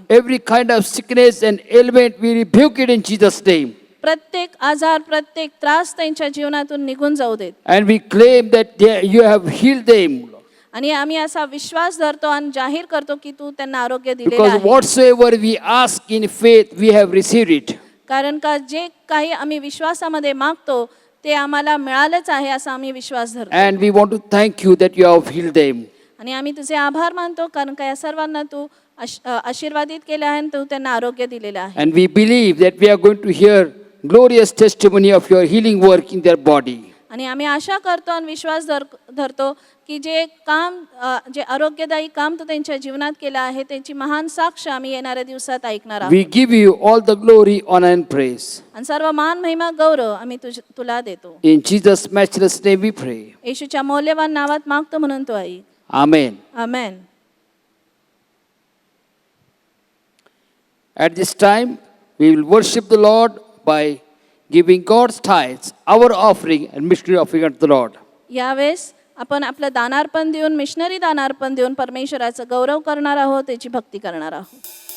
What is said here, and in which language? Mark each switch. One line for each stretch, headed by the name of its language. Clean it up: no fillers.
English: Every kind of sickness and ailment, we rebuke it in Jesus' name.
Marathi: प्रत्येक आजार, प्रत्येक त्रास त्यांच्या जीवनातून निघून जाऊ देत.
English: And we claim that you have healed them.
Marathi: आणि आम्ही असा विश्वास धरतो आणि जाहीर करतो की तू त्यांना आरोग्य दिलेलं
English: Because
Marathi: आहे.
English: whatsoever we ask in faith, we have received it.
Marathi: कारण का जे काही आम्ही विश्वासामध्ये मागतो ते आम्हाला मिळालंच आहे असा आम्ही विश्वास धरतो.
English: And we want to thank you that you have healed them.
Marathi: आणि आम्ही तुझे आभार मानतो कारण का या सर्वांना तू आशीर्वादित केलं आहे आणि तू त्यांना आरोग्य दिलेलं आहे.
English: And we believe that we are going to hear glorious testimony of your healing work in their body.
Marathi: आणि आम्ही आशा करतो आणि विश्वास धरतो की जे काम, जे आरोग्यदायी काम तू त्यांच्या जीवनात केलं आहे त्याची महान साक्ष आम्ही येणाऱ्या दिवसात ऐकणार आहोत.
English: We give you all the glory, honor and praise.
Marathi: आणि सर्व मान, महिमा, गौरव आम्ही तुला देतो.
English: In Jesus' matchless name we pray.
Marathi: येशूच्या मौल्यवान नावात मागतो म्हणून तो ऐक.
English: Amen.
Marathi: Amen.
English: At this time, we will worship the Lord by giving God's tithes, our offering and missionary offering unto the Lord.
Marathi: यावेळेस आपण आपलं दानार्पण देऊन, मिशनरी दानार्पण देऊन परमेश्वराचा गौरव करणार आहोत, त्याची भक्ती करणार आहोत.